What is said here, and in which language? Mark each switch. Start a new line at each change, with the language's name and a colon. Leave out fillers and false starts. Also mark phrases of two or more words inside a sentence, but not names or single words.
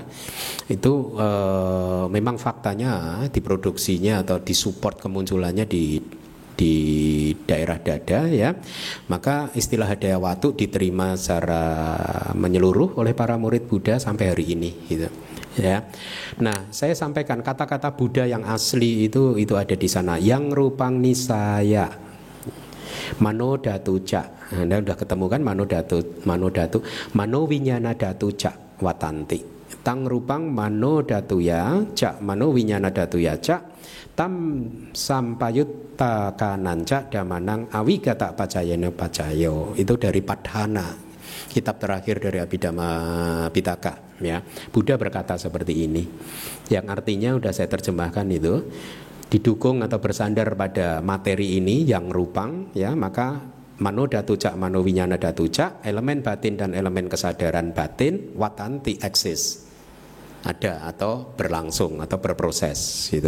Indonesian: Itu memang faktanya diproduksinya atau disupport kemunculannya di daerah dada ya. Maka istilah
Pali: hadaya watu
Indonesian: diterima secara menyeluruh oleh para murid Buddha sampai hari ini gitu ya. Nah, saya sampaikan kata-kata Buddha yang asli itu ada di sana.
Pali: Yang rupang nisaya manodhatu ca.
Indonesian: Anda sudah ketemu kan
Pali: manodhatu manowinyana dhatu ca watanti. Tang rupang manodhatu ya ca manowinyana dhatu ya ca tam sampayutta kananca damanang awigata pacayana pacayo.
Indonesian: Itu dari Padhana, kitab terakhir dari Abhidhamma Pitaka ya. Buddha berkata seperti ini, yang artinya sudah saya terjemahkan itu. didukung atau bersandar pada materi ini yang rupang, ya, maka
Pali: mano datu cak mano winyana datu cak,
Indonesian: elemen batin dan elemen kesadaran batin watanti eksis, ada atau berlangsung atau berproses gitu.